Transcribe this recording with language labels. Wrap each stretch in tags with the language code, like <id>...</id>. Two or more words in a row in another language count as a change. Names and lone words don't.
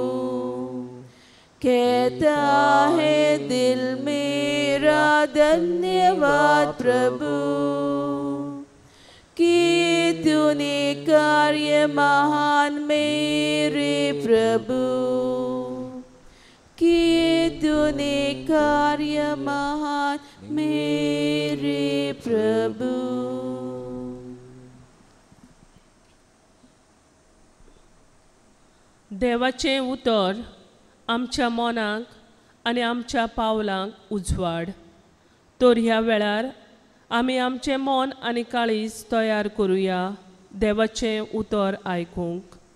<hi>कहता है दिल मेरा धन्यवाद प्रभु कि तूने कार्य महान मेरे प्रभु, कि तूने कार्य महान मेरे प्रभु.</hi> <kok>देवाचें उतर आमच्या मनाक आनी आमच्या पावलांक उजवाड. तर ह्या वेळार आमी आमचें मन आनी काळीज तयार करुया देवाचें उतर आयकूंक.</kok>